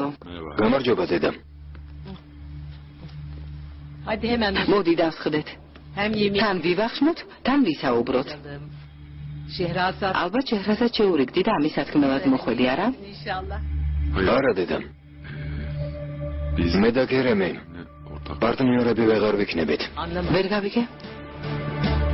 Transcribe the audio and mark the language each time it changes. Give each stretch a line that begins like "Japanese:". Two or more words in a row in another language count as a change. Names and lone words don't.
Georgian: გამარჯობა დედა.
Turkish: Hadi hemen.
Georgian: მოდი დავსხდეთ.
Turkish: Hem yemeği.
Georgian: თან ვივახშმოთ, თან ვისაუბროთ.
Turkish: Şehrazat.
Georgian: ალბათ შეჰრაზად შეურიგდი და ამის სათქმელად მოხვედი, არა?
Turkish: İnşallah.
Georgian: არა დედა. მე და ქერემი პარტნიორები ვეღარ ვიქნებით.
Turkish: Anlamadım.